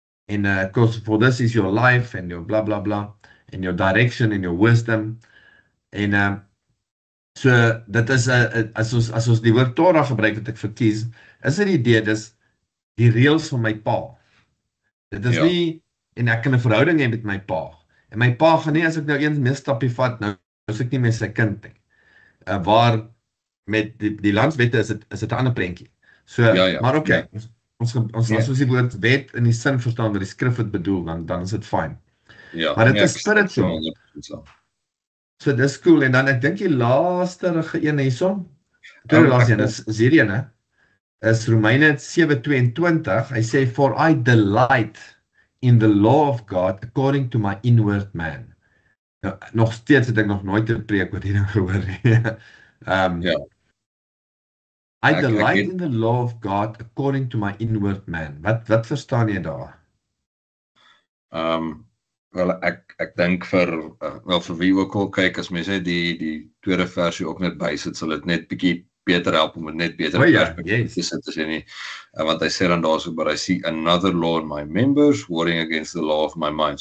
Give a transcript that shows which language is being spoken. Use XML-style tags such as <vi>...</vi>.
<en>En because for this is your life and your blah blah blah and your direction and your wisdom.</en> <af>En so dit is as ons die woord Torah gebruik wat ek verkies, is dit die idee, dis die reëls van my pa. Dit is nie, en ek kan 'n verhouding hê met my pa. En my pa gaan nie, as ek nou eens misstapie vat, nou is ek nie meer sy kind nie. Waar met die landswette is dit 'n ander prentjie. So, maar okay, ons as ons die woord wet in die sin verstaan wat die skrif het bedoel, dan is dit fyn. Maar dit is spiritual. So dis cool, en dan ek dink die laaste een hierson, die laaste een is hierdie ene, is Romeine 7:22, hy sê,</af> <en>for I delight in the law of God according to my inward man.</en> <af>Nou, nog steeds het ek nog nooit 'n preek oor hierdie gehoor nie.</af> <en>I delight in the law of God according to my inward man.</en> <af>Wat verstaan jy daar? Wel, ek dink vir wie ook al kyk, as mense die tweede versie ook net bysit, sal dit net bietjie beter help om dit net beter te sit as jy nie. Want hy sê dan daarso,</af> <en>but I see another law in my members, warring against the law of my mind.</en>